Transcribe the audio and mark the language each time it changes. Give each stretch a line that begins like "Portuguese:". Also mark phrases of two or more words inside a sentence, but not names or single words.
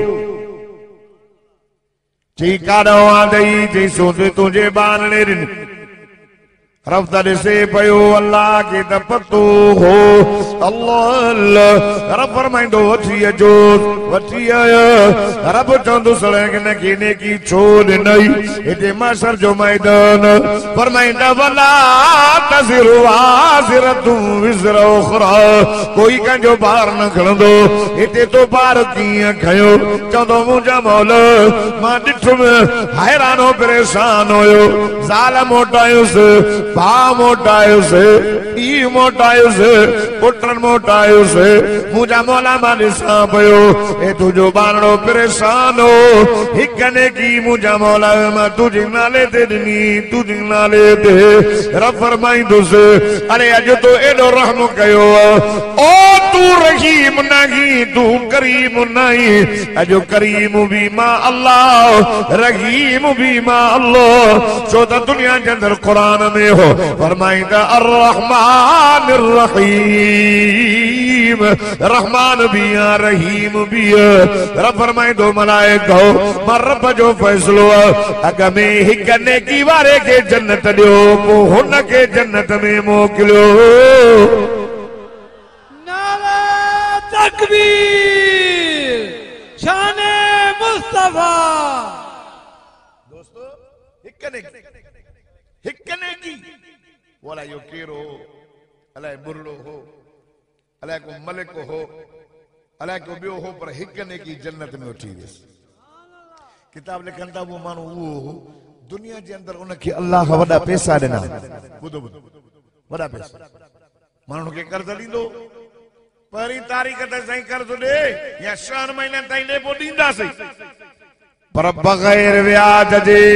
Sindhi: चई काॾो आंदई चई सोचे तुंहिंजे बानणे रब ॾिसे पियो अल्लाह खे त पतो हो अल्लाह रब फरमाईंदो वठी अचो वठी आया रब चवंदुसि हिनखे नेकी छो ॾिनई हिते माशर जो मैदान फरमाईंदा
Arabic: ولا تزر وازرة وزر أخرى
Sindhi: कोई कंहिंजो भार न खणंदो हिते तो भार कीअं खयो चवंदो मुंहिंजा मौला मां ॾिठुमि हैरानो परेशान हुयो ज़ाल मोटायुसि भा मोटायुसि पीउ मोटायुसि पुटनि मोटायुसि मुंहिंजा मौला मां ॾिसां पियो हे तुंहिंजो बारणो परेशान हो हिकु नेकी मुंहिंजा मौला मां तुंहिंजे नाले ते ॾिनी तुंहिंजे नाले ते रब फरमाईंदुसि अरे अॼु तो एॾो रहम कयो ओ तू रहीम नहीं तू करीम नहीं अॼु करीम बि मां अल्लाह रहीम बि मां अल्लाह छो त दुनिया जे अंदरि क़ुरान में हो फरमाईंदा
Arabic: الرحمن الرحيم
Urdu: रहमान भी रहीम भी
Sindhi: रब फरमाईंदो मलाइको मां रब जो फैसलो अॻ में हिकु नेकी वारे खे जन्नत ॾियो पोइ हुन खे जन्नत में मोकिलियो
Urdu: نعرۂ تکبیر شانِ مصطفیٰ
Sindhi: दोस्तों हिकु नेकी बोला यो केरो हो अलाए बुरड़ो हो अलाए को मलिक हो अलाए को बियो हो पर हिकु नेकी जन्नत में उठी वियसि किताब लिखनि था वो माण्हू उहो हो दुनिया जे अंदरि उनखे अल्लाह वॾा पैसा ॾिना ॿुधो वॾा पैसा माण्हू खे कर्ज़ ॾींदो पहिरीं तारीख़ ते साईं कर्ज़ ॾे या 6 महीननि ताईं ॾे पोइ ॾींदासीं पर बग़ैर व्याज जे